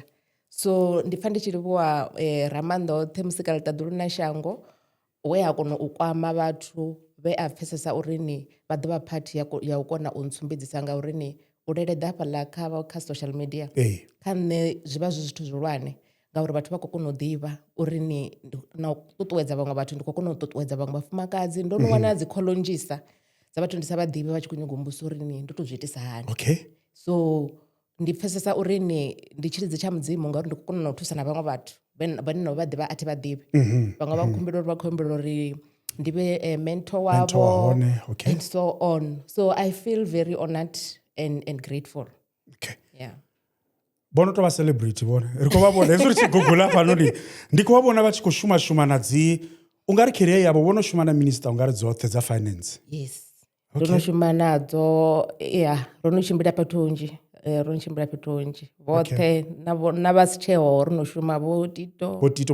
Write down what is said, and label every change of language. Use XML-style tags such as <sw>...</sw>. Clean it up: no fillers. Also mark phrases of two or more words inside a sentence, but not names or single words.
<ve>So ndi pfa ndi tshi livhuwa Ramanda oṱhe musikala ṱaḓulu na shango we a kona u kwama vhathu vhe a pfesesa uri vha ḓovha phathi ya u kona u ntsumbedzisa nga uri u leleḓa hafhaḽa kha</ve> <en>social media</en> <ve>kha nṋe zwi vha zwi zwithu zwihulwane ngauri vhathu vha khou kona u ḓivha uri na u ṱuṱuwedza vhaṅwe vhathu ndi khou kona u ṱuṱuwedza vhaṅwe vhafumakadzi ndo no wana dzi call nnzhisa dza vhathu ndi sa vha ḓivhi vha tshi khou nyanga u mbusa uri ndo tou zwi itisa hani. So ndi pfesesa uri ndi tshilidzi tsha mudzimu ngauri ndi khou kona u thusa na vhaṅwe vhathu vhane no vha ḓivha a thi vha ḓivhi vhaṅwe vha khou humbela uri ndi vhe mentor wavho</ve> <en>and so on. So I feel very honored and grateful.</en> <ve>Bono to vha celebrity bona ri khou vha vhona hezwi ri tshi gugula fhanoni ndi khou vha vhona vha tshi khou shuma na dzi ungari career yavho vhono shuma na minister ungari dzoṱhe dza finance.</ve> <en>Yes.</en> <ve>Ro no shuma nadzo ro no tshimbila fhethu hunzhi vhoṱhe na vha si tsheho ro no shuma vho Tito</ve>